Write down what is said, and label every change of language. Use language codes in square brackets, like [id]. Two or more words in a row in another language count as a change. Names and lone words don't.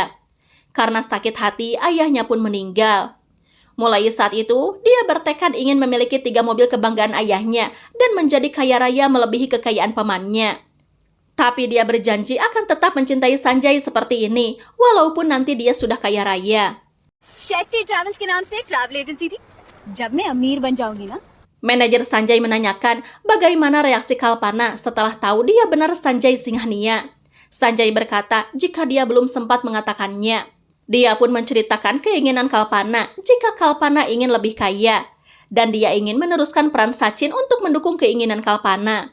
[id] Karena sakit hati, ayahnya pun meninggal. Mulai saat itu, dia bertekad ingin memiliki 3 mobil kebanggaan ayahnya dan menjadi kaya raya melebihi kekayaan pamannya. Tapi dia berjanji akan tetap mencintai Sanjay seperti ini, walaupun nanti dia sudah kaya raya. [hi] शेट्टी ट्रैवल्स के नाम से एक [en] travel agency [hi] थी जब मैं अमीर बन जाऊंगी ना। [id] Manajer Sanjay menanyakan bagaimana reaksi Kalpana setelah tahu dia benar Sanjay Singhania. Sanjay berkata jika dia belum sempat mengatakannya. Dia pun menceritakan keinginan Kalpana jika Kalpana ingin lebih kaya. Dan dia ingin meneruskan peran Sachin untuk mendukung keinginan Kalpana.